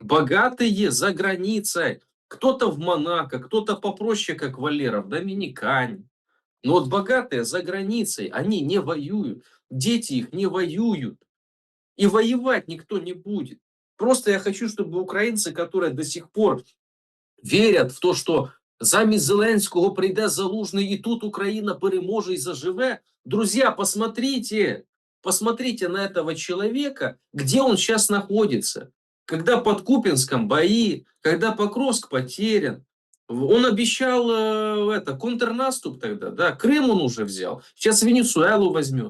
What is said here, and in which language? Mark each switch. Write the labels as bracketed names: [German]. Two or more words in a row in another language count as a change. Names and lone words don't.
[Russian] Богатые за границей. Кто-то в Монако, кто-то попроще, как Валера, в Доминикане. Но вот богатые за границей, они не воюют. Дети их не воюют. И воевать никто не будет. Просто я хочу, чтобы украинцы, которые до сих пор [Ukrainian] вірять в те, що замість Зеленського прийде Залужний, і тут Україна переможе і заживе. [Russian] Друзья, посмотрите на этого человека, где он сейчас находится. Когда под Купинском бои, когда Покровск потерян. Он обещал контрнаступ тогда, да, Крым он уже взял, сейчас Венесуэлу возьмет.